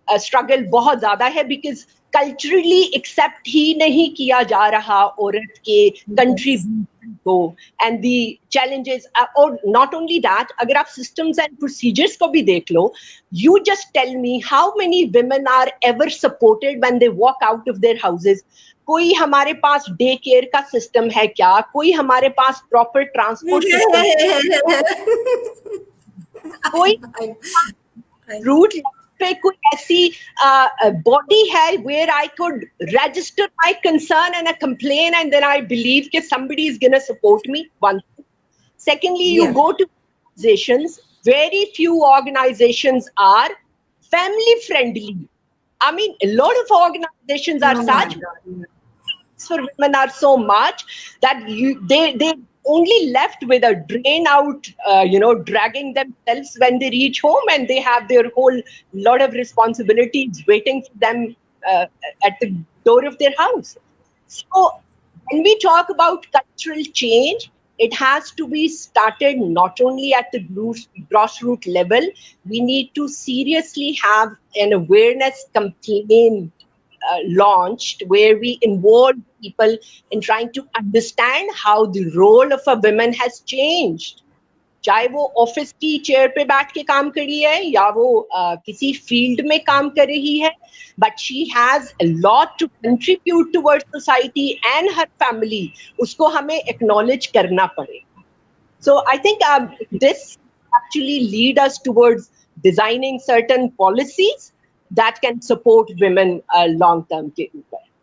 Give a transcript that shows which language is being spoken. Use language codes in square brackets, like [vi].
[en] struggle [ur] bahut zyada hai [en] because culturally accept [ur] hi nahi kiya ja raha aurat ke [en] contribution ko, and the challenges or not only that, [ur] agar aap [en] systems and procedures [ur] ko bhi dekh lo, [en] you just tell me how many women are ever supported when they walk out of their houses. [ur] کوئی ہمارے پاس day care کا system ہے کیا, کوئی ہمارے پاس proper transport system, کوئی route پہ کوئی ایسی باڈی ہے [en] where I could register my concern and a complaint and then I believe that somebody is going to support me. One thing. Secondly, you go to organizations, very few organizations are family friendly. I mean, a lot of organizations are such for women are so much that they only left with a drain out, dragging themselves when they reach home, and they have their whole lot of responsibilities waiting for them at the door of their house. So when we talk about cultural change, it has to be started not only at the grassroots level. We need to seriously have an awareness campaign launched where we involve people in trying to understand how the role of a woman has changed. [ur] چاہے وہ office کی chair پہ بیٹھ کے کام کر رہی ہے یا وہ کسی فیلڈ میں کام کر رہی ہے, [en] But she has a lot to contribute toward society and her family. [ur] اس کو ہمیں ایکنالج کرنا پڑے گا. [en] so I think this actually lead us towards designing certain policies that can support women long term [ur] کے اوپر.